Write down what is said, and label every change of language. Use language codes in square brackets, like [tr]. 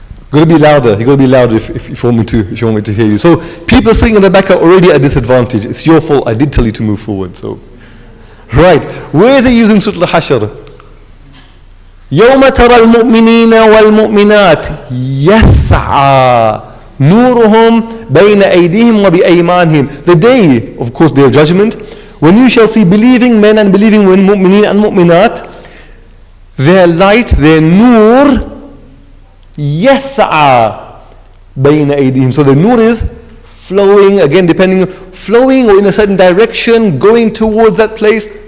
[en] Gotta be louder. You gotta be louder if you want me to hear you. So people sitting in the back are already at disadvantage. It's your fault. I did tell you to move forward. So, right. Where is it using Surah Al-Hashr? [ar] يوم ترى المؤمنين والمؤمنات يسعى نورهم بين أيديهم وبأيمانهم. [en] The day, of course, day of judgment, when you shall see believing men and believing women, mu'mineen and mu'minat, their light, their nur, [ar] يسعى بين أيديهم. [en] So the nur is flowing, again depending, flowing or in a certain direction, going towards that place.